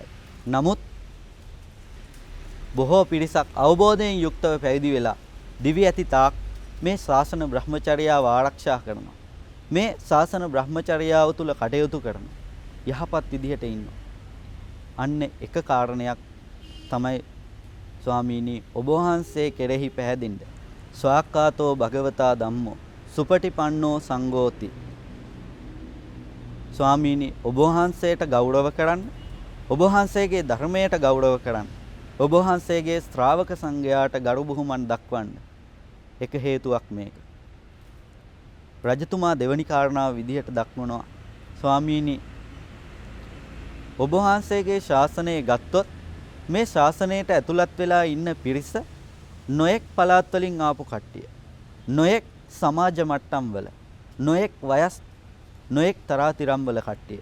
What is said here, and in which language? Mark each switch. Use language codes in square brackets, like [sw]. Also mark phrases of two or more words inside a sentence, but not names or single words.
[si] නමුත් බොහෝ පිරිසක් අවබෝධයෙන් යුක්තව පැවිදි වෙලා දිවි ඇති තාක් මේ ශාසන බ්‍රහ්මචර්යාව ආරක්ෂා කරනවා. මේ ශාසන බ්‍රහ්මචර්යාව තුල කටයුතු කරනවා. යහපත් විදිහට ඉන්නවා. අන්න එක කාරණයක් තමයි ස්වාමීනි ඔබ වහන්සේ කෙරෙහි පැහැදින්න. [pi] ස්වාක්කාතෝ භගවතා ධම්මෝ සුපටිපන්නෝ සංඝෝති. [si] ස්වාමීනි ඔබ වහන්සේට ගෞරව කරන්න, ඔබ වහන්සේගේ ධර්මයට ගෞරව කරන්න, ඔබ වහන්සේගේ ශ්‍රාවක සංඝයාට ගරු බුහුමන් දක්වන්න. එක හේතුවක් මේක. රජතුමා දෙවනි කාරණාව විදිහට දක්වනවා ස්වාමීනි ඔබ වහන්සේගේ ශාසනය ගත්තොත් මේ ශාසනයට ඇතුළත් වෙලා ඉන්න පිරිස නොයෙක් පළාත් වලින් ආපු කට්ටිය, නොයෙක් සමාජ මට්ටම් වල, නොයෙක් වයස්, නොයෙක් තරාතිරම් වල කට්ටිය.